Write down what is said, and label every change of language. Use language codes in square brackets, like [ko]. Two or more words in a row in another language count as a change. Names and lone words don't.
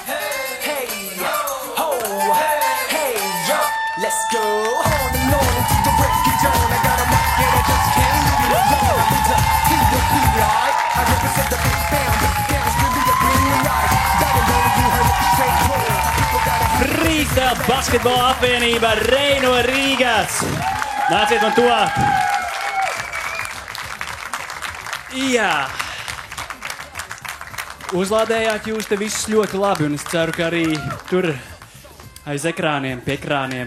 [en] Hey, ho, hey, yo, let's go. On and on until the break of dawn. I got a mic and I just can't leave it alone. I beat the T.O.P.I. I represent the big bang, big down, screaming the green light. Down and dirty, you heard it straight through. People gotta have [lv] Rīta basketbola apvienība Rei no Rīgas. Nāciet man tuvāk. Jā. Uzlādējāt jūs te visus ļoti labi, un es ceru, ka arī tur aiz ekrāniem, pie ekrāniem.